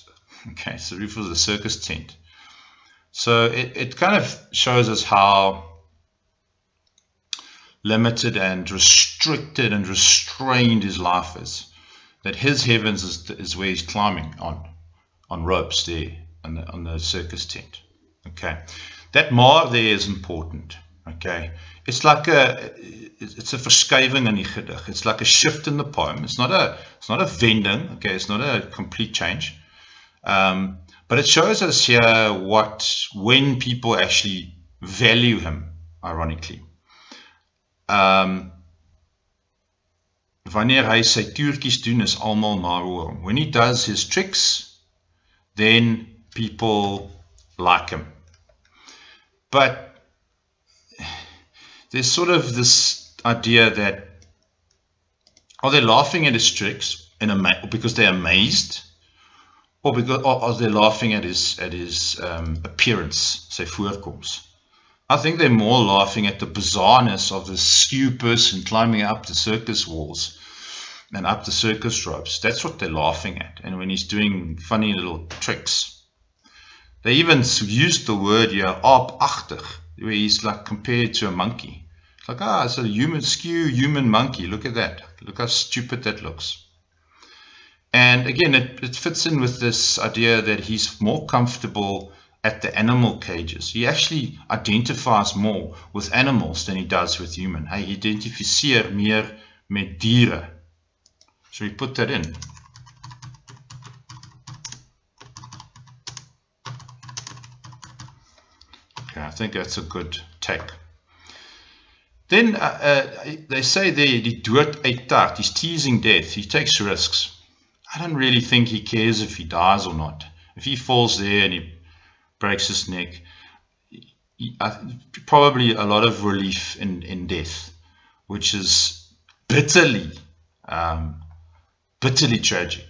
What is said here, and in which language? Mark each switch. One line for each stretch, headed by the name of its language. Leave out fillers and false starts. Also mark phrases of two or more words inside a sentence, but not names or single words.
English: Okay, it's the roof of the circus tent. So it kind of shows us how limited and restricted and restrained his life is. That his heavens is where he's climbing on ropes there on the circus tent. Okay, that maar there is important. Okay, it's like it's a
Afrikaans: verskywing in die gedig.
English: It's like a shift in the poem. It's not a vending. Okay, it's not a complete change. But it shows us here when people actually value him, ironically.
Afrikaans: Wanneer hy sy toertjies doen, is almal maar oor hom.
English: When he does his tricks, then people like him. But there's sort of this idea that, are they laughing at his tricks because they're amazed? Or are they laughing at his appearance,
Afrikaans: sy voorkoms?
English: I think they're more laughing at the bizarreness of this skew person climbing up the circus walls and up the circus ropes. That's what they're laughing at. And when he's doing funny little tricks. They even used the word here, aapachtig, where he's like compared to a monkey. It's like, it's a human monkey. Look at that. Look how stupid that looks. And again, it fits in with this idea that he's more comfortable at the animal cages. He actually identifies more with animals than he does with human.
Afrikaans: Hy identifiseer meer met diere.
English: So we put that in. Okay, I think that's a good take. Then they say there,
Afrikaans: die dood uittart.
English: He's teasing death. He takes risks. I don't really think he cares if he dies or not. If he falls there and he breaks his neck, probably a lot of relief in death, which is bitterly tragic.